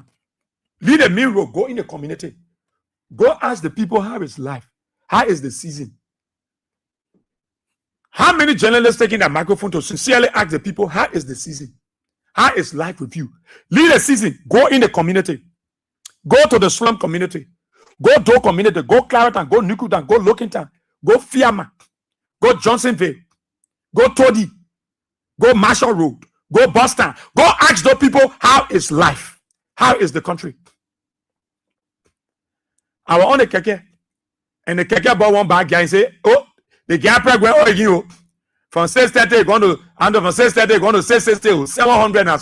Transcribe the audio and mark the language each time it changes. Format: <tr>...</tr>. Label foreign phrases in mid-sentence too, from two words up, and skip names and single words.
<en>Lead a main road, go in the community. Go ask the people how is life. How is the season? How many journalists taking that microphone to sincerely ask the people how is the season? How is life with you? Lead a season, go in the community. Go to the slum community. Go Do community. Go Clareton. Go Nukutan. Go Lokintown. Go Fiama. Go Johnsonville. Go Toddy. Go Marshall Road. Go Boston. Go ask those people how is life? How is the country? I was on the keke. And the keke bought one bag guy and say, oh, the gap went oh, from 630 going to under from 630 going to 660 700 now.</en>